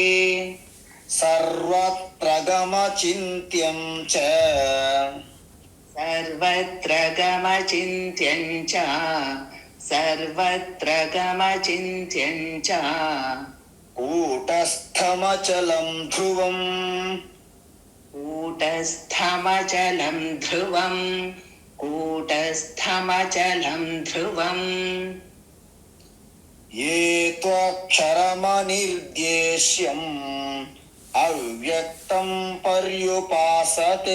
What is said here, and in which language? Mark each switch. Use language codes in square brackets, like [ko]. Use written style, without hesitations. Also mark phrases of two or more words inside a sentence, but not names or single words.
[sa] సర్వత్ర గమచింత్యం చ సర్వత్ర గమచింత్యం చ సర్వత్ర గమచింత్యం చ కూటస్థమచలం ధ్రువం कूटस्थमचलं ध्रुवं कूटस्थमचलं ध्रुवम् ఏతోక్షరమనిర్దేశ్యం అవ్యక్తం పర్యుపాసతే